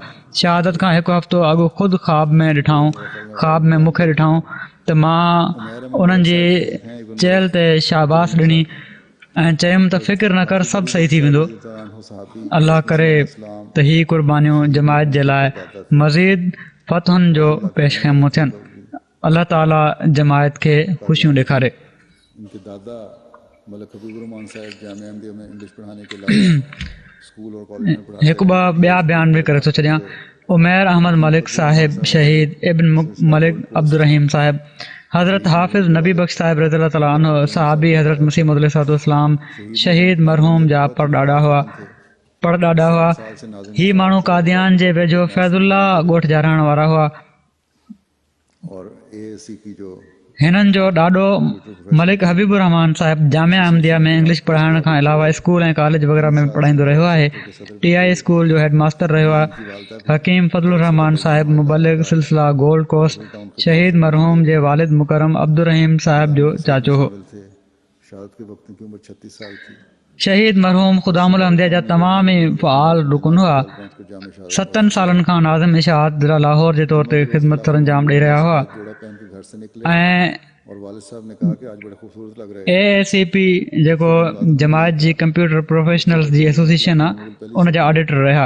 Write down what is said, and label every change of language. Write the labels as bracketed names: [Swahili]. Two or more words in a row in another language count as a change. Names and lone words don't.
[Sindhi] शहादत खां हिकु हफ़्तो अॻु ख़ुदि ख्वाब में ॾिठाऊं, ख्वाब में मूंखे ॾिठाऊं त मां उन्हनि जे चयल ते शाबाश ॾिनी ऐं चयुमि त फ़िक्र न कर, सभु सही थी वेंदो। अलाह करे त ही क़ुर्बानियूं जमायत जे लाइ मज़ीद फ़तहुनि जो पेशख़ैमो थियनि। अलाह ताला जमायत खे ख़ुशियूं ॾेखारे। [Urdu] ان کے دادا ملک حبیبر صاحب جامعہ احمدیہ میں انگلش پڑھانے کے علاوہ اسکول اور کالج میں پڑھاتے [Sindhi] हिकु ॿिया बयान बि करे थो छॾियां। उमैर अहमद मलिक साहिब शहीद, इब्न मलिक अब्दुर्रहीम साहिब, हज़रत हाफ़िज़ नबी बख्श साहिब [Arabic] رضي الله تعالى عنه [Sindhi] सहाबी हज़रत मसीह मौद अलैहिस्सलाम शहीद मरहूम जा परॾाॾा हुआ। ही माण्हू कादियान जे वेझो फैज़ुल्ला ॻोठ जा रहण वारा हुआ। [Urdu] اور اے اے سی کی جو [Sindhi] हिननि जो ॾाॾो मलिक हबीबुर रहमान साहिब जामिया अहमदिया में इंग्लिश पढ़ाइण खां अलावा स्कूल ऐं कॉलेज वग़ैरह में पढ़ाईंदो रहियो आहे। TI स्कूल जो हेडमास्टर रहियो आहे। हकीम फज़लुर रहमान साहिब मुबलिग सिलसिला गोल्ड कोस्ट शहीद मरहूम जे वालिद मुकरम अब्दुर्रहीम साहिब जो चाचो हो। [Urdu] شہادت کے وقت کی عمر 36 سال تھی. [Sindhi] शहीद मरहूम ख़ुदामुल अहमदिया जा तमामु ई फ़आल रुकन हुआ। 7 सालनि खां नाज़िम इशाअत ज़िला लाहौर जे तौर ते ख़िदमत सरअंजाम ॾेई रहिया हुआ ऐं AACP जेको जमायत जी [English] computer professionals [Sindhi] जी एसोसिएशन आहे उन जा ऑडिटर रहिया।